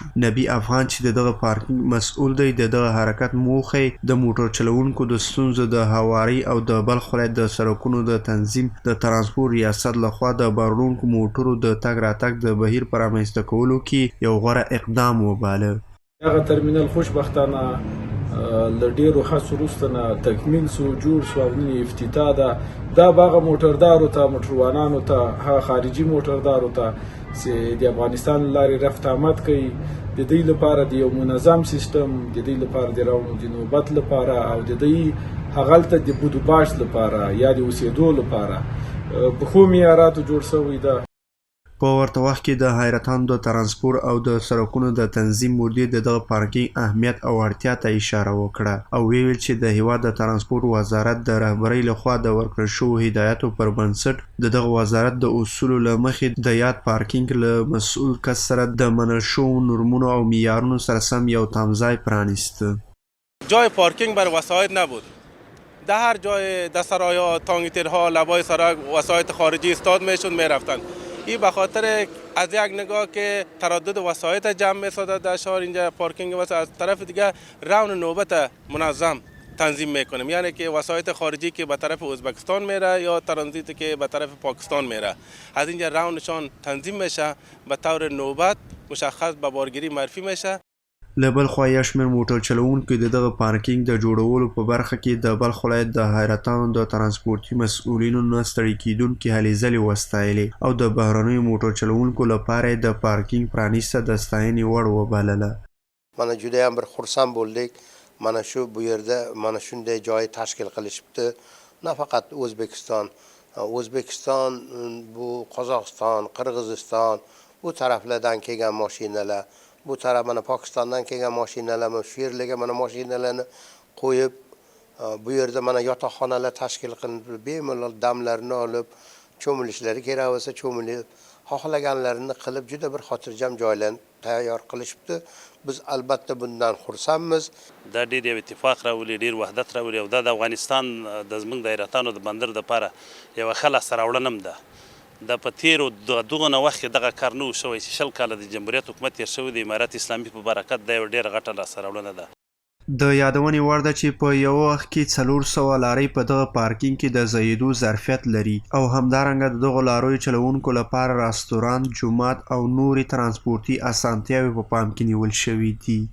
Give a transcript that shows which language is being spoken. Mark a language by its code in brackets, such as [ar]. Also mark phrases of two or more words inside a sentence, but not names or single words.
[ps] نبی افغان چې د دغه پارکینګ مسؤل دی، د دغه حرکت موخه د موټر چلوونکو د ستونزو د هواري او د بلخ ولایت د سړکونو د تنظیم د ترانسپورت ریاست لخوا د باروړونکو موټرو د تګ راتګ د بهیر په رامنځته کولو کې یو غوره اقدام وباله. هغه ترمینل خوشبختانه له ډېرو هڅو وروسته نه تکمیل سو، جوړ سو او نن افتتاح ده. دا به هغه موټردارو ته، موټروانانو ته، هغه خارجي موټردارو ته چې د افغانستان له لارې رفت آمد کوي، د دوی لپاره د یو منظم سیستم، د دوی لپاره د روانو د نوبت لپاره او د دوی هغلته د بودوباش لپاره یا د اوسېدو لپاره په ښو معیاراتو جوړ شوی ده. په ورته وخت کې د حیرتان د ترانسپورت او د سړکونو د تنظیم مدیر دغه پارکینګ اهمیت او اړتیا ته اشاره وکړه او ویل چې د هیواد د ترانسپورت وزارت د رهبرۍ لخوا د ورکړل شویو هدایاتو پر بنسټ دغه وزارت د اصولو له مخې د یاد پارکینګ له مسؤل کس سره د منل شویو نورمونو او معیارونو سره سم یو تمځای پرانیسته. [fa] جای پارکینگ بر وسایط نبود. در هر جای دسترای‌ها، تانگیترها، لبای سرک وسایط خارجی استاد میشد میرفتن. این به خاطر از یک نگاه که تردد وسایط جمع می‌سازد در شهر، اینجا پارکینگ واسه از طرف دیگه رون نوبت منظم تنظیم میکنیم، یعنی که وسایط خارجی که به طرف ازبکستان میره یا ترانزیتی که به طرف پاکستان میره از اینجا رونشان تنظیم میشه، به طور نوبت مشخص به بارگیری معرفی میشه. [ps] له بل خوا یو شمېر موټر چلوونکي د دغه پارکینګ د جوړولو په برخه کې د بلخ ولایت د حیرتان د ترانسپورتي مسؤلینو نه ستړي کیدونکې هلې ځلې وستایلې او د بهرنیو موټر چلوونکو لپاره د پارکینگ پرانیسته د ستاینې وړ وبلله. [uz] Mana judayam bir xursand bo'ldik. Mana shu bu yerda mana shunday joy tashkil qilishibdi. Nafaqat O'zbekiston, bu Qozog'iston, Qirg'iziston, bu taraflardan kelgan mashinalar, bu taraf mana Pokistondan kelgan mashinalar, shu yerlarga mana mashinalarni qo'yib, bu yerda mana yotoqxonalar tashkil qilinib, bemalol damlarini olib, cho'milishlari kerak bo'lsa cho'milib, xohlaganlarini qilib juda bir xotirjam joylarni tayyor qilishibdi. Biz albatta bundan xursandmiz. [ps] دا ډېر یو اتفاق راولي، ډېر وحدت راولي او دا د افغانستان د زموږ د حیرتانو د بندر دپاره یوه ښه لاسته راوړنه هم ده. دا په تېرو دغه نه وخت کې دغه کار نه و شوی چې 20 کاله د جمهوریت حکومت تېر شوی د امارت اسلامي په برکت دا یوه ډېره غټه لاسته راوړنه ده. د یادونې وړ ده چې په یو وخت کې 400 لارۍ په دغه پارکینګ کې د ځایېدو ظرفیت لري او همدارنګه د دغو لاریو چلوونکو لپاره رستورانت، جومات او نورې ترانسپورتي اسانتیاوې په پام کې نیول شوي دي.